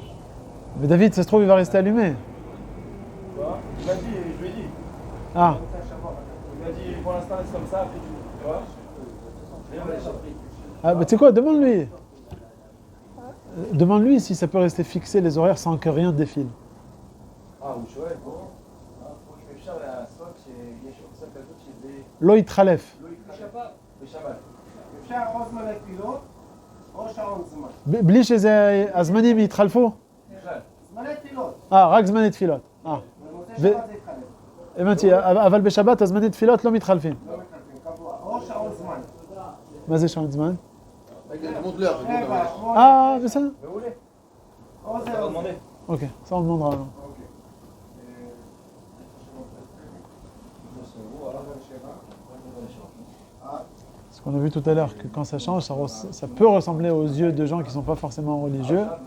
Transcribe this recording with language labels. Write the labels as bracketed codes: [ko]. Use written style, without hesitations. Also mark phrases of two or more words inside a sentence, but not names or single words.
[fr] Mais David, ça se trouve, il va rester allumé. Il m'a dit, je lui ai dit. Ah. Il m'a dit, pour l'instant, c'est comme ça, après tu vois. Ah, bah tu sais quoi, demande-lui. Demande-lui si ça peut rester fixé les horaires sans que rien défile. [he] לא יתחלף. בלי שזה הזמנים יתחלפו? רק זמני תפילות. הבנתי, אבל בשבת הזמני תפילות לא מתחלפים. מה זה שעון זמן? בסדר. [fr] Ok, ça on demandera alors. Ce qu'on a vu tout à l'heure, que quand ça change, ça peut ressembler aux yeux de gens qui ne sont pas forcément religieux.